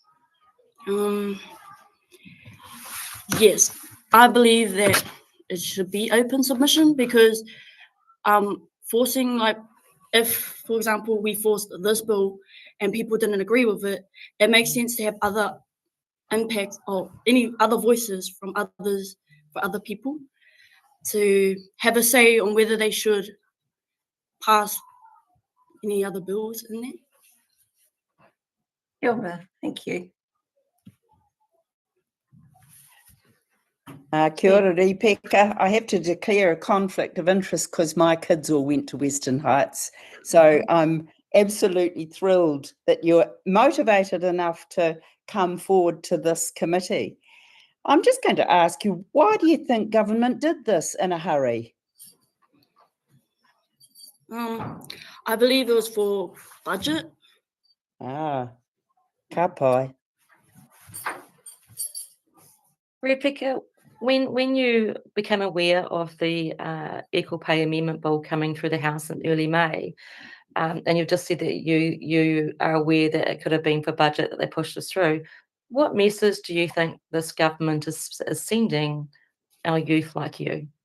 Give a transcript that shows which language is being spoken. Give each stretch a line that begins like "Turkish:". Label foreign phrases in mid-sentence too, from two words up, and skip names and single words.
English: Yes, I believe that it should be open submission because forcing, like, if, for example, we forced this bill and people didn't agree with it, it makes sense to have other impacts or any other voices from others, for other people to have a say on whether they should pass any other bills in there.
Māori: Kia ora,
English: thank you.
Māori: Kia ora, Rebecca.
English: I have to declare a conflict of interest because my kids all went to Western Heights. So I'm absolutely thrilled that you're motivated enough to come forward to this committee. I'm just going to ask you, why do you think government did this in a hurry? I believe it was for budget.
Māori: Ah, ka pai.
English: Rebecca, when you became aware of the Equal Pay Amendment Bill coming through the House in early May, and you've just said that you are aware that it could have been for budget that they pushed us through, what message do you think this government is sending our youth like you?